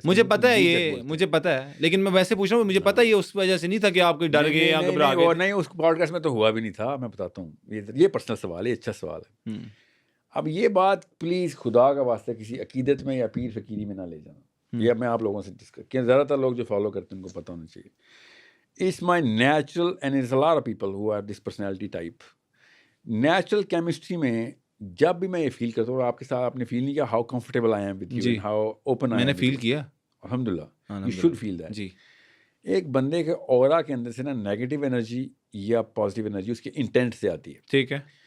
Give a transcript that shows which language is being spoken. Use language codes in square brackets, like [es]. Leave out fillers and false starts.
[ur] مجھے پتہ ہے، یہ مجھے پتہ ہے، لیکن میں ویسے پوچھ رہا ہوں. مجھے پتہ ہے یہ اس وجہ سے نہیں تھا کہ آپ کوئی ڈر گئے یا گھبرا گئے. نہیں اس پوڈ کاسٹ میں تو ہوا بھی نہیں تھا. میں بتاتا ہوں، یہ پرسنل سوال ہے، اچھا سوال ہے. اب یہ بات پلیز خدا کا واسطہ کسی عقیدت میں یا پیر فقیری میں نہ لے جانا. یہ میں آپ لوگوں سے ڈسکس کیا، زیادہ تر لوگ جو فالو کرتے ہیں ان کو پتہ ہونا چاہیے. [en] It's my natural, and there's a lot of people who are this personality type. [ur] Natural chemistry میں جب بھی میں یہ فیل کرتا ہوں، آپ کے ساتھ آپ نے فیل نہیں کیا [en] how comfortable I am [ur] with you and how open I am. میں نے فیل کیا. [en] الحمدللہ. You should feel that. [ur] جی. ایک بندے کے اورا کے اندر سے نا نیگیٹو انرجی یا پازیٹیو انرجی اس کے انٹینٹ سے آتی ہے. ٹھیک ہے.